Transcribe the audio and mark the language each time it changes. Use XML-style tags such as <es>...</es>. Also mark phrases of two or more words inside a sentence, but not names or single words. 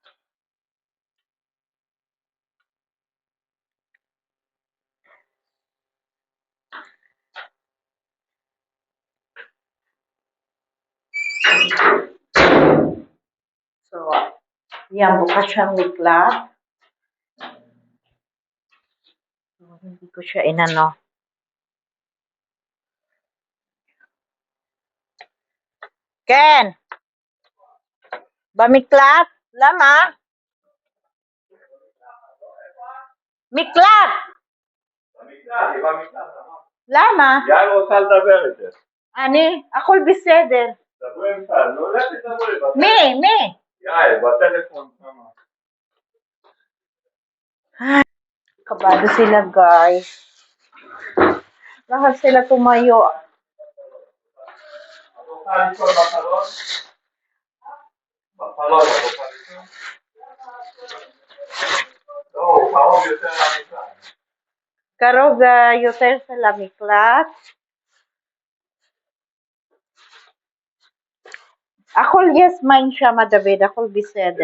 <tl>So, yan, bukas siyang wiklat. So, hindi ko siya inano.</tl> <he>Ken! במקלט? למה? מקלט! למה? יאיר רוצה לדבר איתך. אני? הכל בסדר. דברי איתה, לא לך תדברי. מי? יאיר, בטלפון כמה.</he> <tl>Kabado sila guys. Lahat sila tumayo.</tl> <he>את רוצה לישון בחלון? בחלון, את רוצה לישון? לא, הוא קרוב יותר למיטה. קרוב יותר של המקלט. הכל יש מים שם דוד, הכל בסדר.</he>